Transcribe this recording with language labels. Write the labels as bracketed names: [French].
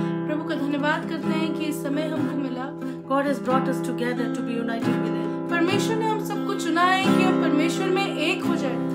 [Hindi] प्रभु का धन्यवाद करते हैं कि इस समय हमको मिला। [English] God has brought us together to be united with Him. [Hindi] परमेश्वर ने हम सबको चुना है कि हम परमेश्वर में एक हो जाए।